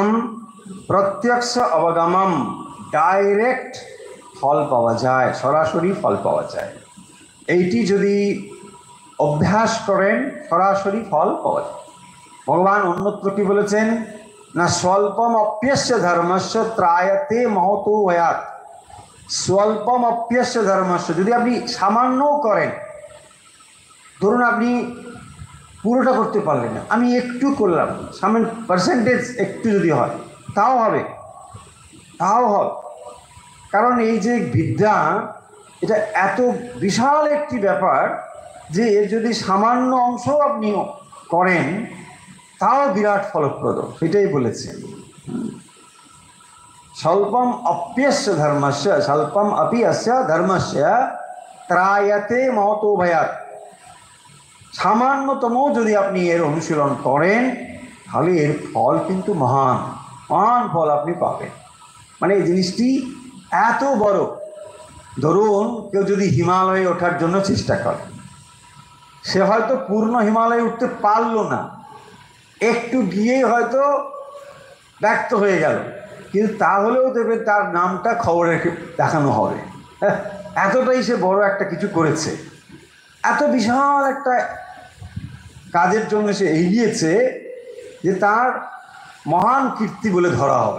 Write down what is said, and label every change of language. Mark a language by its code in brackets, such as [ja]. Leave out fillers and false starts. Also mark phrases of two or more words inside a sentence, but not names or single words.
[sa] প্রত্যক্ষ অবগমম, [bn] ডাইরেক্ট ফল পাওয়া যায়, সরাসরি ফল পাওয়া যায়। এইটি যদি অভ্যাস করেন সরাসরি ফল পাওয়া যায়। ভগবান অন্যত্র কি বলেছেন না, [sa] স্বল্পম অপ্যস্য ধর্মস্য ত্রায়তে মহতো ভয়াত। স্বল্পম অপ্যস্য ধর্মস্য, [bn] যদি আপনি সামান্যও করেন, ধরুন আপনি পুরোটা করতে পারলেন না, আমি একটু করলাম, সামান্য পার্সেন্টেজ একটু যদি হয় তাও হবে, তাও হবে। কারণ এই যে বিদ্যা, এটা এত বিশাল একটি ব্যাপার যে এর যদি সামান্য অংশ আপনি করেন তাও বিরাট ফলপ্রদ, সেটাই বলেছেন। [sa] স্বল্পম অপ্যস্য ধর্মস্য স্বল্পম অপি অস্য ধর্মস্য ত্রায়তে মহতো ভয়াত। [bn] সামান্যতম যদি আপনি এর অনুশীলন করেন তাহলে এর ফল কিন্তু মহান মহান ফল আপনি পাবেন। মানে এই জিনিসটি এত বড়। ধরুন কেউ যদি হিমালয়ে ওঠার জন্য চেষ্টা করে, সে হয়তো পূর্ণ হিমালয়ে উঠতে পারলো না, একটু গিয়েই হয়তো ব্যক্ত হয়ে গেল, কিন্তু তাহলেও দেবে তার নামটা খবরে দেখানো হবে, এতটাই সে বড় একটা কিছু করেছে, এত বিশাল একটা কাজের জন্য সে এগিয়েছে যে তার মহান কীর্তি বলে ধরা হবে।